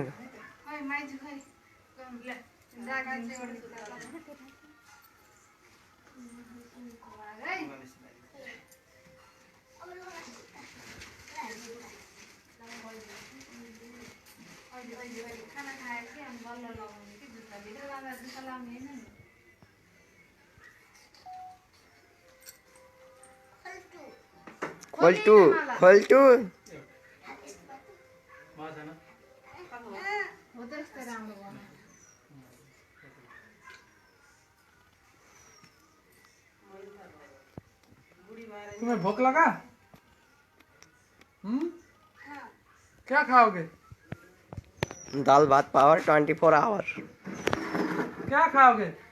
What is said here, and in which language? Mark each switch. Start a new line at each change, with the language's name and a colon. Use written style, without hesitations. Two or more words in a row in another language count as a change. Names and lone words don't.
Nepali: खै माइजु खै ल जागा चाहिँ खाना खाएर कि हामी बल्ल लगाउने कि जुत्ता भित्र लाँदा जुत्ता लाउने होइन नि खोल्टु खोल्टु हो त्यस्तै राम्रो बनायो
Hindi: तुम्हें भूख लगा क्या खाओगे
Nepali: दाल भात
English: power 24 hour
Hindi: क्या खाओगे